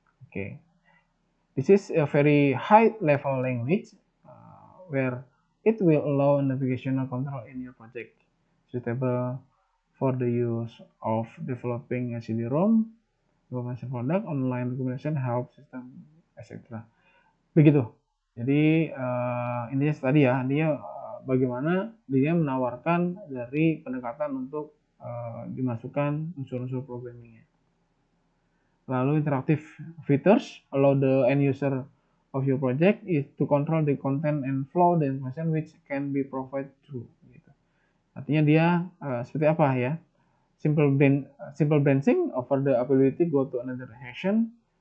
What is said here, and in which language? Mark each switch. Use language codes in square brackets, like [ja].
[en] Okay, this is a very high level language where it will allow navigational control in your project, suitable for the use of developing a CD-ROM, information product, online documentation, help system, etc. [id] Begitu. Jadi intinya tadi ya, dia bagaimana dia menawarkan dari pendekatan untuk dimasukkan unsur-unsur programmingnya. [en] Lalu interactive features allow the end user of your project is to control the content and flow the information which can be provided through. [id] Gitu. Artinya dia seperti apa ya? [en] Simple branching over the ability go to another action.